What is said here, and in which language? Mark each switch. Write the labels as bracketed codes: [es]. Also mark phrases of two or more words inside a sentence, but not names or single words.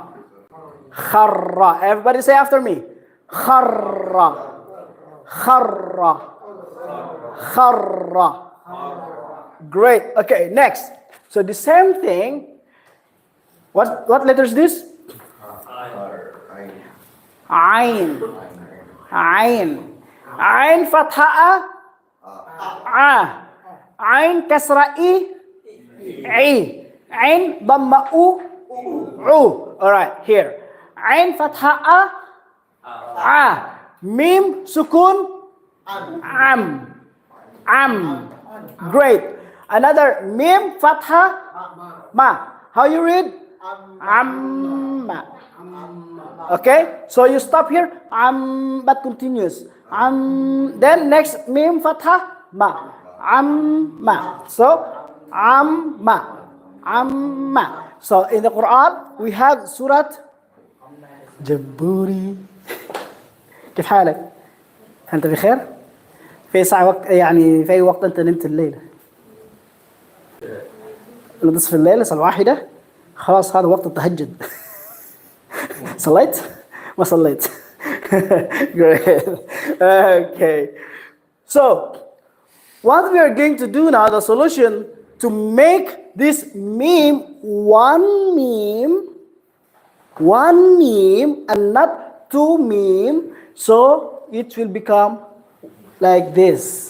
[en] Kharra. Everybody say after me. Kharra. Kharra. Kharra. Great. Okay, next. So the same thing. What letter is this? Ain. [ar] عين. عين فتحة. A. عين كسرة. I. عين ضمة. [en] U. Alright, here. [ar] عين فتحة. A. ميم سكون. [en] Am. Am. Great. Another [ar] ميم فتحة. [en] Ma. How you read? Amma. Okay, so you stop here. But continuous. Then next [ar] ميم فتحة ما. [en] Amma. So amma. Amma. So in the Quran we have Surah جبوري. [ar] كيف حالك؟ أنت بخير؟ في ساعة وقت يعني في أي وقت أنت نمت الليلة؟ نصف الليل الساعة 1 خلاص هذا وقت التهجد. صليت؟ ما صليت. [en] Great. Okay. So what we are going to do now, the solution to make this meme one meme and not two meme, so it will become like this.